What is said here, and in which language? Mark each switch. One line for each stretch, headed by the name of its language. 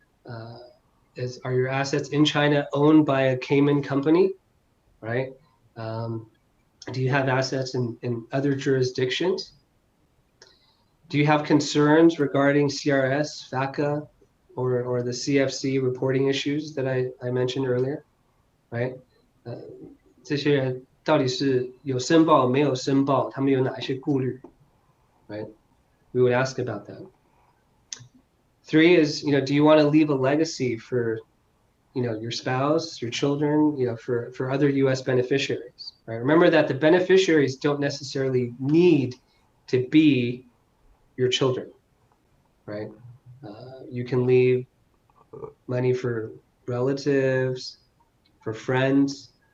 English: Are your assets in China owned by a Cayman company, right? Do you have assets in other jurisdictions? Do you have concerns regarding CRS, FACA, or the CFC reporting issues that I mentioned earlier, right?
Chinese: 这些人到底是有申报没有申报，他们有哪一些顾虑 right?
English: We would ask about that. 3 is, do you want to leave a legacy for, your spouse, your children, for other U.S. beneficiaries, right? Remember that the beneficiaries don't necessarily need to be your children, right? You can leave money for relatives, for friends.